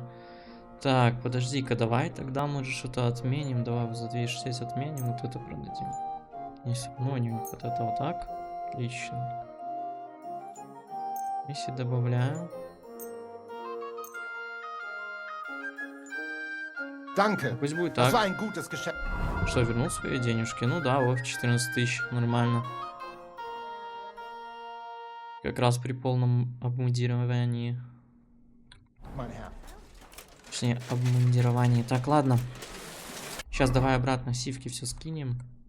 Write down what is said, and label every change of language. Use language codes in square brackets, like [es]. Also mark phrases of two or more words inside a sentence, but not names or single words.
[ru] Так, подожди-ка, давай тогда мы же что-то отменим. Давай за 260 отменим, вот это продадим. Если, ну, не вот это вот так. Отлично. Если добавляем. [de] Danke. [ru] Пусть будет [de] Das war [ru] так. [de] ein gutes Geschäft. [ru] Что, вернул свои денежки? Ну да, вот 14 тысяч, нормально. Как раз при полном обмундировании. [de] Mein Herr. [ru] Точнее, обмундировании. Так, ладно. Сейчас давай обратно сивки все скинем.